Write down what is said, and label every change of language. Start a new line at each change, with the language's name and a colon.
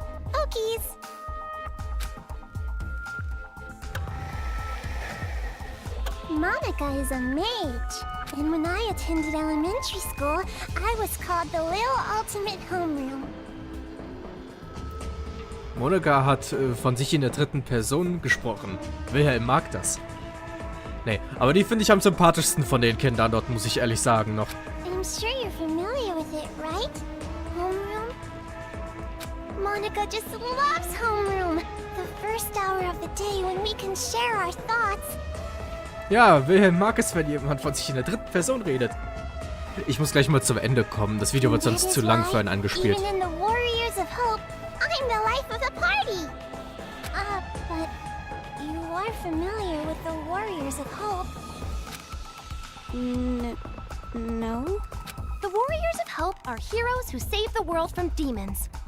English: Okies. Monica is a mage. And when I attended elementary school, I was called the Little Ultimate Homeroom.
German: Monika hat von sich in der dritten Person gesprochen. Wilhelm mag das. Nee, aber die finde ich am sympathischsten von den Kindern dort, muss ich ehrlich sagen noch.
English: I'm sure you're familiar with it, right? Homeroom? Monica just loves homeroom. The first hour of the day when we can share our thoughts.
German: Ja, Wilhelm mag es, wenn jemand von sich in der dritten Person redet. Ich muss gleich mal zum Ende kommen. Das Video wird sonst zu lang für einen angespielt.
English: Even in the Warriors of Hope, I'm the life of the party. But you are familiar with the Warriors of Hope. No? The Warriors of Hope are heroes who save the world from demons.